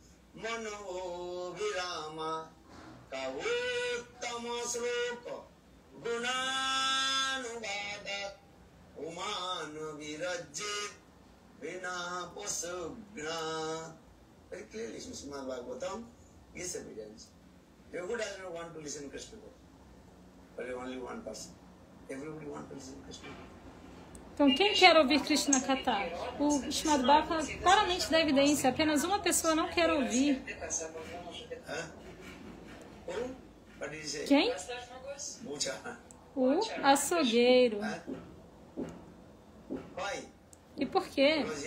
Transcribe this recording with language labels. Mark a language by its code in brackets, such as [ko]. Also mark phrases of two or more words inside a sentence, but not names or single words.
[en] mano virama kavuttama sloka gunanuvada umanu virajit vina posugna. Very clearly, Srimad Bhagavatam gives evidence. Who does not want to listen to Krishna? But only one person. Everybody wants to listen to Krishna. [pt] Então, quem quer ouvir [sa] कृष्ण कथा? [pt] O Srimad Bhagavatam claramente dá evidência. Apenas uma pessoa não quer ouvir. Quem? O açougueiro. E por quê?